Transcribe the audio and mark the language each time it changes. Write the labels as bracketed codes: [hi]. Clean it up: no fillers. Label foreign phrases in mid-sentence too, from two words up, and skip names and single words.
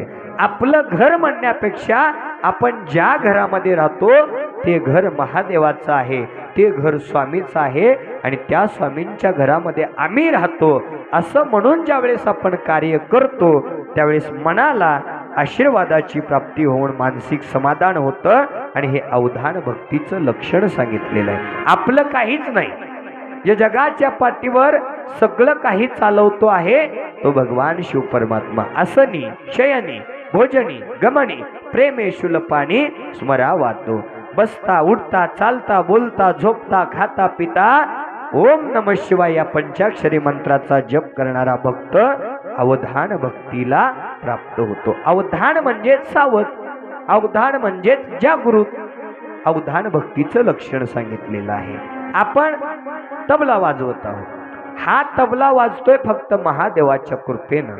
[mr] आपलं घर म्हणण्यापेक्षा आपण ज्या घरामध्ये राहतो ते घर महादेवाचं आहे, ते घर स्वामीचं आहे आणि त्या स्वामींच्या घरामध्ये आम्ही राहतो असं म्हणून ज्यावेळेस आपण कार्य करतो त्यावेळेस मनाला आशीर्वादाची प्राप्ती होऊन मानसिक समाधान होतं आणि हे अवधान भक्तीचं लक्षण सांगितलेलं आहे. आपलं काहीच नाही, जे जगाच्या पाठीवर सगळं काही चालवतो आहे तो भगवान शिव परमात्मा. असनी शयनी भोजनी गमनी प्रेमे शुलपानी स्मरा वातो. बसता उठता चालता बोलता झोपता खाता पिता [sa] ओम नमः शिवाय [mr] या पंचाक्षरी मंत्राचा जप करणारा भक्त अवधान भक्तीला प्राप्त होतो. अवधान म्हणजे सावध, अवधान म्हणजे जागृत. अवधान भक्तीचं लक्षण सांगितलेलं आहे. आपण तबला वाजवत आहोत. हा तबला वाजतोय फक्त महादेवाच्या कृपेनं.